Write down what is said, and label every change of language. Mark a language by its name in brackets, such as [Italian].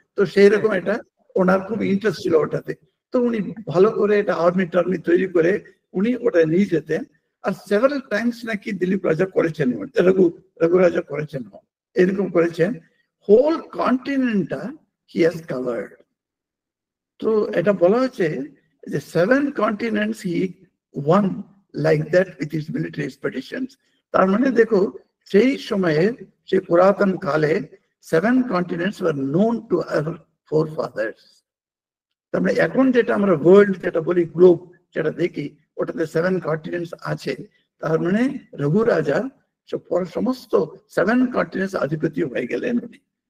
[Bangla] তো সেই রকম এটা ওনার খুব ইন্টারেস্ট ছিল ওটাতে। তো উনি ভালো করে এটা আর্মি টার্মি তৈরি করে উনি ওটা নিয়ে যেতেন। আর সেভারাল টাইমস নাকি দিলীপ রাজা করেছেন, রঘু রাজা করেছেন, এরকম করেছেন। [English] Whole কন্টিনেন্টটা he has covered. [Bangla] তো এটা বলা হচ্ছে যে [English] 7 continents he won like that with his military expeditions। [Bangla] তার মানে দেখো, সেই সময়ে, সেই পুরাতন কালে [English] 7 continents were known to our forefathers। [Bangla] তার মানে এখন যেটা আমরা ওয়ার্ল্ড যেটা বলি, গ্লোব যেটা দেখি, ওটাতে [English] 7 continents [Bangla] আছে। তার মানে রঘু রাজা সমস্ত [English] 7 continents [Bangla] আধিপত্য হয়ে গেলেন উনি।